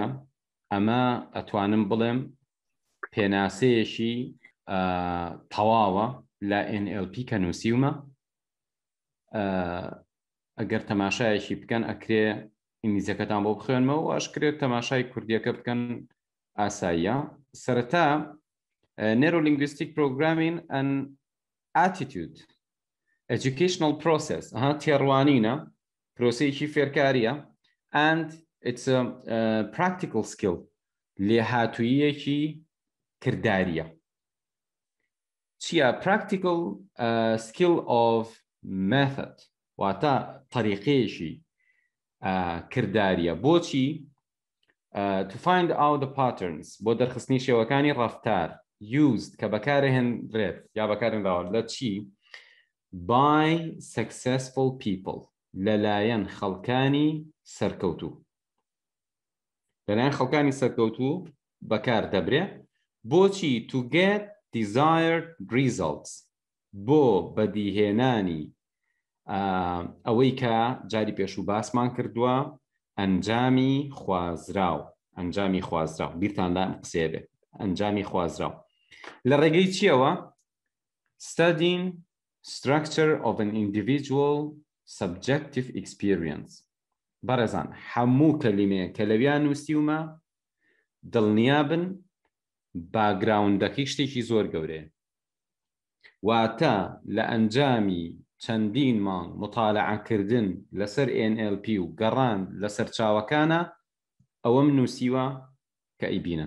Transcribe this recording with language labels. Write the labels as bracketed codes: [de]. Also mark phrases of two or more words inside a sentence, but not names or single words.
[ckb] ئەمە ئەتوانم بڵێم پێناسەیەکی تەواوە لە NLP کە نووسیومە. ئەگەر تەماشایەکی بکەن ئەکرێ ئینگلیزیەکەتان بۆ بخوێنمەوە و ئەشکرێت تەماشای کوردیەکە بکەن، ئاساییە. [en] سەرەتا Neuro-linguistic programming and attitude educational process [ckb] تێڕوانینە، پرۆسەیەکی فێرکاریە، and it's a practical skill، لێهاتوویەکی کرداریە. چییە [en] practical skill of method [ckb] واتە طریقەیەکی کرداریە. بۆچی؟ [en] to find out the patterns، [ckb] بۆ دەرخستنی شێوەکانی ڕەفتار used کە بەکارهێنرێت یا بەکارهێنراوە لە چی؟ [en] by successful people، [ckb] لەلایەن خەڵکانی سەرکەوتوو. لەلایەن خەڵکانی سەرکەوتوو بەکار دەبرێ. [en] بۆچی؟ to get desired results، [ckb] بۆ بەدیهێنانی ئەوەی کە جاری پێشوو باسمان کردووە، ئەنجامی خوازراو. ئەنجامی خوازراو بیرتاندا ئەم قسەیە بێت، ئەنجامی خوازراو. لە ڕێگەی چیەوە؟ [en] studying structure of an individual subjective experience. [ckb] بەڕێزان، هەموو کەلیمەیە کە لەویان نووسیومە دڵنیابن باگراوندەکەی شتێکی زۆر گەورەیە. واتە لە ئەنجامی چەندین مانگ مطالعەکردن لەسەر NLP و گەڕان لە سەرچاوەکانە ئەوەم نووسیوە کە ئەیبینن.